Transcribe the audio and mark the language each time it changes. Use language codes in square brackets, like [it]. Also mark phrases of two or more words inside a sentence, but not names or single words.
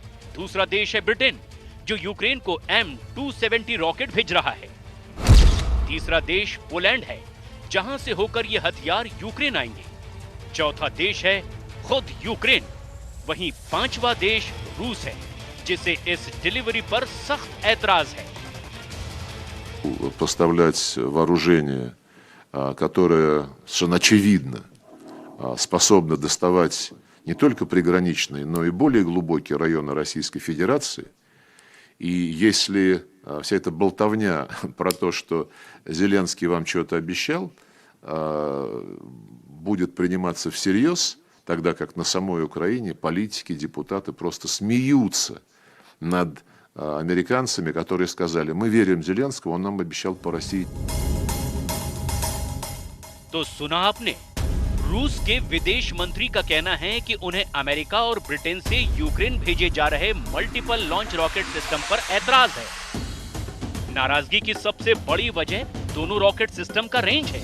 [hi] दूसरा देश है ब्रिटेन, जो यूक्रेन को M270 रॉकेट भेज रहा है। तीसरा देश पोलैंड है, जहां से होकर ये हथियार यूक्रेन आएंगे। चौथा देश है खुद यूक्रेन। वहीं पांचवा देश रूस है, जिसे इस डिलीवरी पर सख्त ऐतराज है। [ru] Поставлять вооружение, которое совершенно очевидно способно доставать не только приграничные, но и более глубокие районы Российской Федерации. И если вся эта болтовня про то, что Зеленский вам что-то обещал, будет приниматься всерьез, тогда как на самой Украине политики, депутаты просто смеются над американцами, которые сказали: мы верим Зеленскому, он нам обещал по России. [hi] तो सुना आपने, रूस के विदेश मंत्री का कहना है कि उन्हें अमेरिका और ब्रिटेन से यूक्रेन भेजे जा रहे [en] multiple launch rocket system [hi] पर ऐतराज है। नाराजगी की सबसे बड़ी वजह दोनों रॉकेट सिस्टम का रेंज है।